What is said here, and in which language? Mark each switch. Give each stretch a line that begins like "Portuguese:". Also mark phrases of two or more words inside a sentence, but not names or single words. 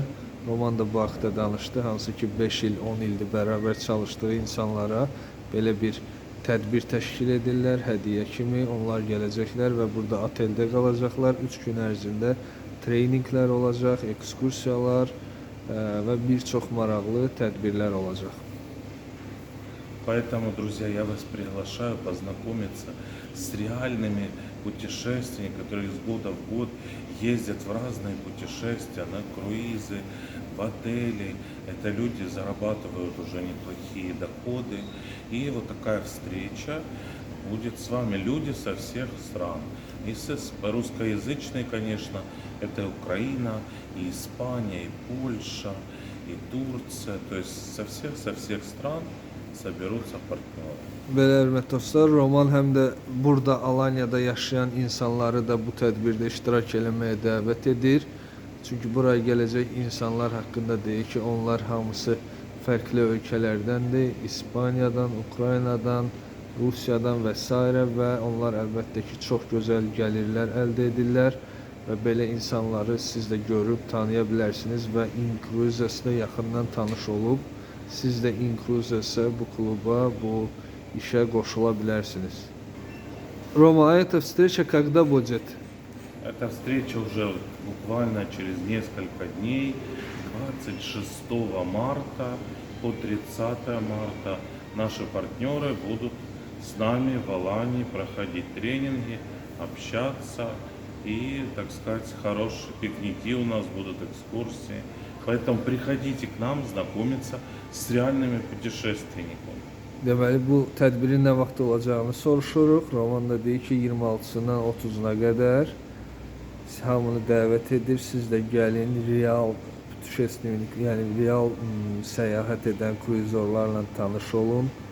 Azerbaijani: Roman da bu haqda danışdı, hansı ki 5 il, 10 ildir bərabər çalışdığı insanlara belə bir tədbir təşkil edirlər, hədiyyə kimi. Onlar gələcəklər və burada oteldə qalacaqlar. 3 gün ərzində treyninglər olacaq, ekskursiyalar və bir çox maraqlı tədbirlər olacaq.
Russian: Поэтому, друзья, я вас приглашаю познакомиться с реальными путешественниками, которые из года в год ездят в разные путешествия, на круизы, в отели. Это люди зарабатывают уже неплохие доходы. И вот такая встреча будет с вами. Люди со всех стран. И русскоязычные, конечно, это Украина, и Испания, и Польша, и Турция. То есть со всех стран соберутся партнеры.
Azerbaijani: Belə hörmətli dostlar, Roman həm də burada Alanya'da yaşayan insanları da bu tədbirdə iştirak eləməyə dəvət edir. Çünki buraya gələcək insanlar haqqında deyir ki, onlar hamısı fərqli ölkələrdəndir. İspaniyadan, Ukraynadan, Rusiyadan və s. və onlar əlbəttə ki, çox gözəl gəlirlər əldə edirlər və belə insanları siz də görüb tanıya bilərsiniz və Incruises'lə yaxından tanış olub siz də Incruises'ə, bu kluba, bu işe qoşulabilirsiniz.
Russian: Рома, а эта встреча когда будет? Эта встреча уже буквально через несколько дней, 26 марта по 30 марта, наши партнеры будут с нами в Алании проходить тренинги, общаться и, так сказать, хорошие пикники у нас будут, экскурсии. Поэтому приходите к нам знакомиться с реальными путешественниками.
Azerbaijani: Deməli, bu tədbirin nə vaxt olacağını soruşuruq. Roman da deyir ki, 26-sından 30-una qədər hamını dəvət edir. Siz də gəlin, real putешественник, yəni real səyahət edən kruizorlarla tanış olun.